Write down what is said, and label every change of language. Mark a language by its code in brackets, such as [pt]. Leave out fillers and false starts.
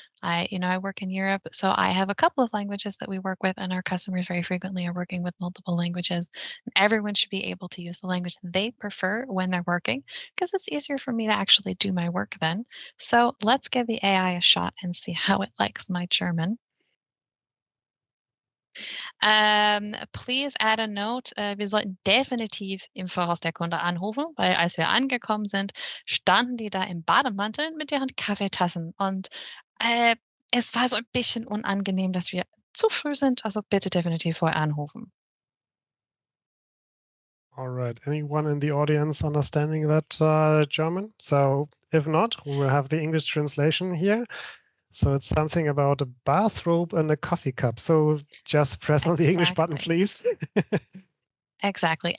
[en] I work in Europe, so I have a couple of languages that we work with, and our customers very frequently are working with multiple languages. And everyone should be able to use the language they prefer when they're working because it's easier for me to actually do my work then. So let's give the AI a shot and see how it likes my German. Please add a note. [de] Wir sollten definitiv im Voraus der Kunde anrufen, weil als wir angekommen sind, standen die da im Bademantel mit deren Kaffeetassen. Und äh, es war so ein bisschen unangenehm, dass wir zu früh sind. Also bitte definitiv vorher anrufen. [en] All right. Anyone in the audience understanding that German? So if not, we will have the English translation here. So it's something about a bathrobe and a coffee cup. So just press on the English button, Exactly. please. Exactly.